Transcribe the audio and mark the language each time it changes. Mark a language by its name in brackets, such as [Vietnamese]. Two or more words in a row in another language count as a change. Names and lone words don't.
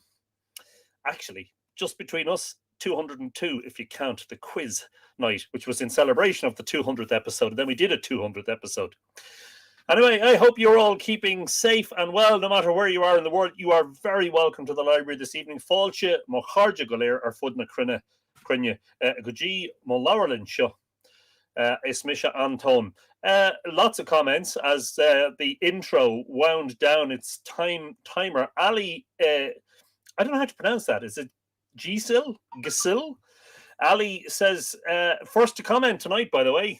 [English] Actually, just between us, 202 if you count the quiz night, which was in celebration of the 200th episode. And then we did a 200th episode. Anyway, I hope you're all keeping safe and well, no matter where you are in the world. You are very welcome to the library this evening. [Irish] Fáilte mo chairde go léir ar fud na crinne go dtí mo leabharlann seo is Misha Anton. [English] Lots of comments as the intro wound down its timer. Ali, I don't know how to pronounce that. Is it Gisil? Ali says, first to comment tonight, by the way.